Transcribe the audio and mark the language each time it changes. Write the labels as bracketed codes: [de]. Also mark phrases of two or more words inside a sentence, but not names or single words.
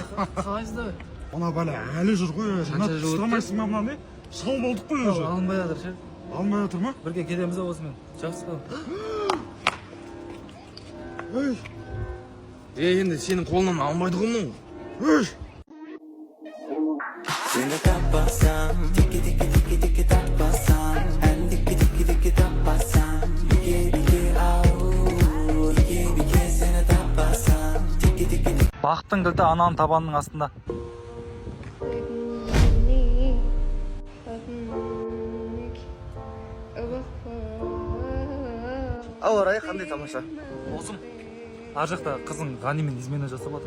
[kk] Қалайсыздар? Мына бәле әлі жүр ғой. Тыстамайсың ба мына не? Сау болдық қой өзі. Алынбай жатыр ше. Алмай жатыр ма? Бірге кетеміз осымен. Жақсы па? Енді сенің қолынан алмайды ғой мұны. Seni tapasam, tiki tiki tiki tiki tapasam, and tiki tiki tiki tapasam, bike au, bike seni tapasam, tiki tiki tiki. Бақыттың кілті ананың табанының астында. Ауа райы қандай тамаша. Досым, ар жақта қызың Ғанимен измена жасап жатыр.